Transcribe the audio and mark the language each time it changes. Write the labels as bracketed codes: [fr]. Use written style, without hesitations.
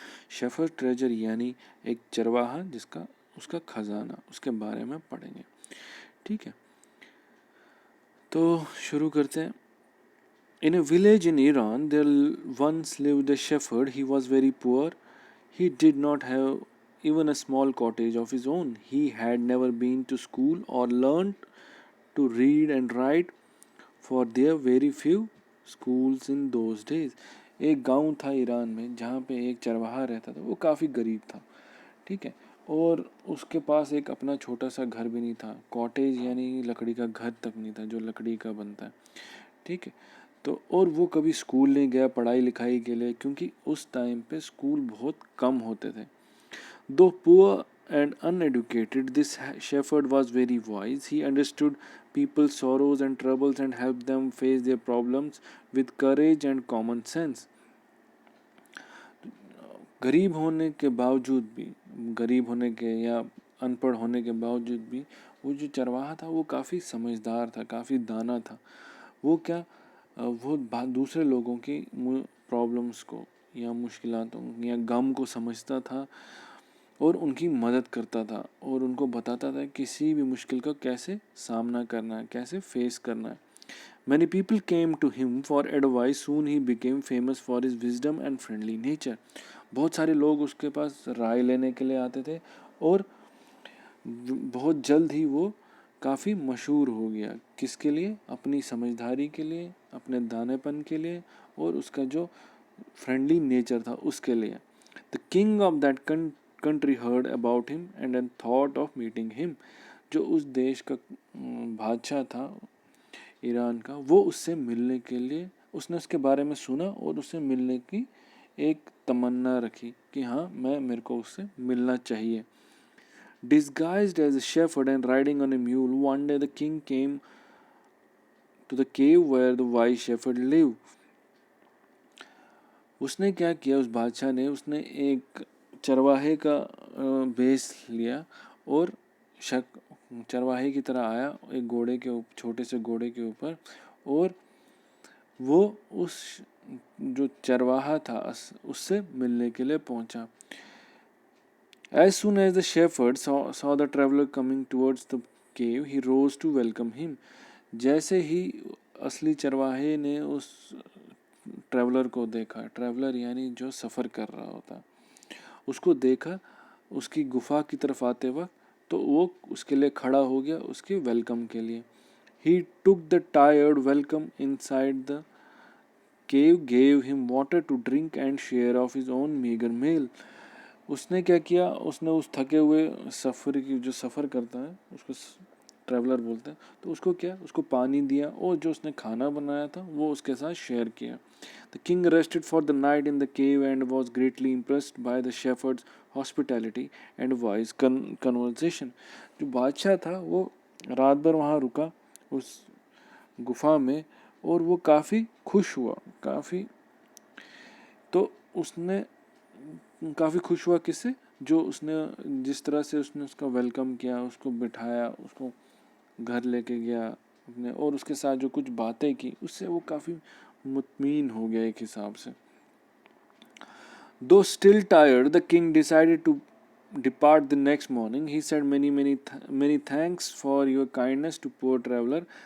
[hi] Shepherd treasure यानी एक चरवाहा जिसका उसका खजाना, उसके बारे में पढ़ेंगे। ठीक है, तो शुरू करते हैं। [en] In a village in Iran there once lived a shepherd. He was very poor. He did not have even a small cottage of his own. He had never been to school or learned to read and write, for there very few schools in those days. [hi] एक गांव था Iran में जहाँ पे एक चरवाहा रहता था। वो काफ़ी गरीब था, ठीक है, और उसके पास एक अपना छोटा सा घर भी नहीं था। कॉटेज यानी लकड़ी का घर तक नहीं था जो लकड़ी का बनता है, ठीक है। तो और वो कभी स्कूल नहीं गया पढ़ाई लिखाई के लिए, क्योंकि उस टाइम पे स्कूल बहुत कम होते थे। [en] Though poor and uneducated, this shepherd was very wise. He understood people's sorrows and troubles and helped them face their problems with courage and common sense. [hi] गरीब होने के बावजूद भी, गरीब होने के या अनपढ़ होने के बावजूद भी, वो जो चरवाहा था वो काफ़ी समझदार था, काफ़ी दाना था। वो क्या, वो दूसरे लोगों की प्रॉब्लम्स को या मुश्किलातों या गम को समझता था और उनकी मदद करता था और उनको बताता था किसी भी मुश्किल का कैसे सामना करना है, कैसे फेस करना है। [en] Many people came to him for advice. Soon he became famous for his wisdom and friendly nature. [hi] बहुत सारे लोग उसके पास राय लेने के लिए आते थे और बहुत जल्द ही वो काफ़ी मशहूर हो गया। किसके लिए? अपनी समझदारी के लिए, अपने दानेपन के लिए और उसका जो फ्रेंडली नेचर था उसके लिए। [en] The king of that country heard about him and thought of meeting him. [hi] जो उस देश का बादशाह था ईरान का, वो उससे मिलने के लिए, उसने उसके बारे में सुना और उससे मिलने की एक तमन्ना रखी कि हाँ मेरे को उससे मिलना चाहिए। [en] Disguised as a shepherd and riding on a mule, one day the king came to the cave where the wise shepherd lived. [hi] उसने क्या किया, उस बादशाह ने, उसने एक चरवाहे का भेष लिया और चरवाहे की तरह आया एक घोड़े के छोटे से घोड़े के ऊपर, और वो उस जो चरवाहा था उससे मिलने के लिए पहुंचा। [en] As soon as the shepherd saw the traveler coming towards the cave, he rose to welcome him. [hi] जैसे ही असली चरवाहे ने उस ट्रैवलर को देखा, ट्रैवलर यानी जो सफ़र कर रहा होता, उसको देखा उसकी गुफा की तरफ आते वक्त, तो वो उसके लिए खड़ा हो गया उसके वेलकम के लिए। [en] He took the tired welcome inside the cave, gave him water to drink and share of his own meager meal. [hi] उसने क्या किया, उसने उस थके हुए सफ़र की, जो सफ़र करता है उसको ट्रैवलर बोलते हैं, तो उसको क्या, उसको पानी दिया और जो उसने खाना बनाया था वो उसके साथ शेयर किया। [en] The king rested for the night in the cave and was greatly impressed by the shepherd's hospitality and wise conversation. [hi] जो बादशाह था वो रात भर वहाँ रुका उस गुफा में और वो काफ़ी खुश हुआ, तो उसने काफ़ी खुश हुआ किससे, जो उसने जिस तरह से उसने उसका वेलकम किया, उसको बिठाया, उसको घर लेके गया अपने, और उसके साथ जो कुछ बातें की, उससे वो काफ़ी मुतमीन हो गया एक हिसाब से। [en] Though still tired, the king decided to depart the next morning. He said, many thanks for your kindness to poor traveler.